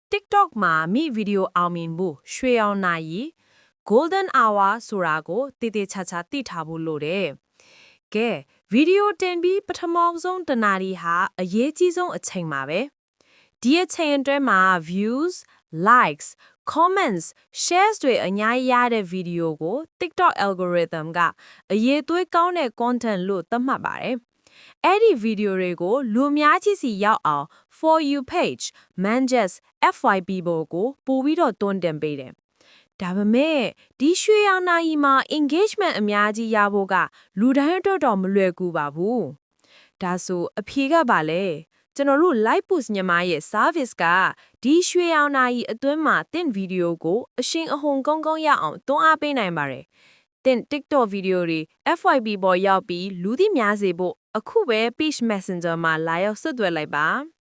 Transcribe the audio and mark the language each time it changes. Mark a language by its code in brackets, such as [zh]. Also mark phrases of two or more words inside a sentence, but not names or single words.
[my] TikTok မှာမိဗီဒီယိုအောင်မြင်ဖို့ရွှေအောင်နိုင် Golden Hour ဆိုတာကိုတည်တည်ချာချာသိထားဖို့လိုတယ်။ကဲဗီဒီယိုတင်ပြီးပထမဆုံးတနာရီဟာအရေးကြီးဆုံးအချိန် ပါပဲ။ဒီအချိန်အတွင်းမှာ [en] views, likes, comments, shares [my] တွေအများကြီးရတဲ့ဗီဒီယိုကို [en] TikTok algorithm [my] ကအရေးသွေးကောင်းတဲ့ content လို့သတ်မှတ်ပါတယ်။ အဲ့ဒီဗီဒီယိုတွေကိုလူအများကြီးစီရောက်အောင် [en] For You page, [my] Manjus, FYP ဘောကိုပို့ပြီးတော့တွန်းတင်ပေး တယ်။ဒါပေမဲ့ဒီရွှေရောင်နာရီမှာ engagement အများကြီးရဖို့ကလူတိုင်းအတွက်တော့မလွယ်ကူပါဘူး။ဒါဆိုအဖြေကပါလေကျွန်တော်တို့ Live Post ညမရဲ့ service ကဒီရွှေရောင်နာရီအတွင်းမှာတင့်ဗီဒီယိုကိုအရှင်အဟုန်ကောင်းကောင်းရအောင်တွန်းအားပေးနိုင်ပါတယ်။တင့် TikTok ဗီဒီယိုတွေ FYP ပေါ်ရောက်ပြီးလူသိများစေဖို့အခုပဲ Page Messenger မှာလာရောက်ဆက်သွယ်လိုက်ပါ။